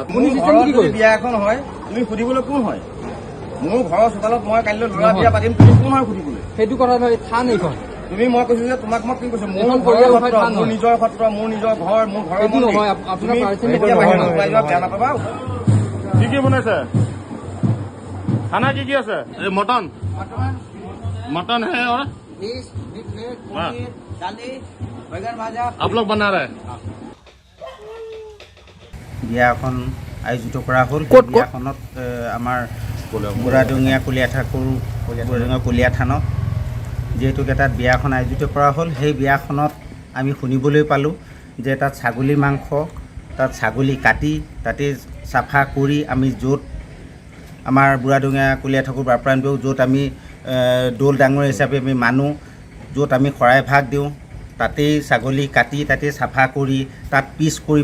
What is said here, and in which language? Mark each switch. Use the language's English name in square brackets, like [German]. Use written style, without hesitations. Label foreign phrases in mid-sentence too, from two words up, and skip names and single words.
[Assamese] বিয়া এখন হয় তুমি সুধিবলৈ কোন হয় মোৰ ঘৰৰ চোতালত মই কাইলৈ ল'ৰা বিয়া পাতিম তুমি কোন হয় সুধিবলৈ সেইটো কথা নহয় থান এইখন তুমি মই কৈছো যে তোমাক মই কি কৈছো মোৰ নিজৰ সত্ৰ মোৰ নিজৰ ঘৰ মোৰ ঘৰৰ নহয় আপোনাৰ বেয়া নাপাবা কি বনাইছে খানা কি আছে এই [Hindi] मटन है और आप लोग बना रहे [Assamese] বিয়াখন আয়োজিত কৰা হ'ল বিয়াখনত আমাৰ বুঢ়াডঙীয়া কলীয়া থানত যিহেতুকে তাত বিয়াখন আয়োজিত কৰা হ'ল সেই বিয়াখনত আমি শুনিবলৈ পালোঁ যে তাত ছাগলী মাংস তাত ছাগলী কাটি তাতে চাফা কৰি আমি য'ত আমাৰ বুঢ়াডঙীয়া কলীয়া ঠাকুৰ বাৰপ্ৰাণটো য'ত আমি দৌল ডাঙৰ হিচাপে আমি মানো য'ত আমি শৰাই ভাগ দিওঁ তাতেই ছাগলী কাটি তাতে চাফা কৰি তাত পিচ কৰি